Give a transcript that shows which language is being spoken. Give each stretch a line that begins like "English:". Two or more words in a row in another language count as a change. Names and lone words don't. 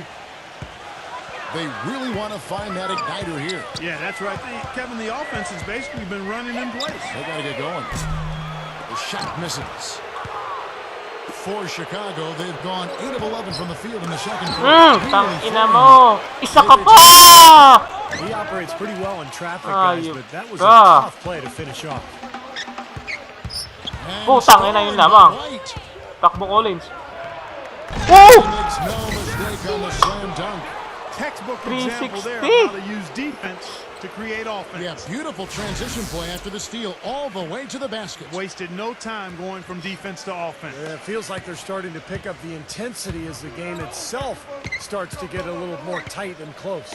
English: They really want to find that igniter here. Yeah, that's right. Kevin, the offense has basically been running in place. They got to get going. The shot misses. For Chicago, they've gone 8 of 11 from the field in the second quarter.
Filipino: Tang ina mo. Isa ka pa!
English: He operates pretty well in traffic, Ah, guys, you but that was a God. tough play to finish off. And
Filipino: Putang ina, yun lamang.
English: White
Filipino: Takbo Collins. Woo!
English: makes no mistake on the slam dunk. Textbook example there of 360. how to use defense to create offense. Yeah, beautiful transition play after the steal all the way to the basket. Wasted no time going from defense to offense. It feels like they're starting to pick up the intensity as the game itself starts to get a little more tight and close.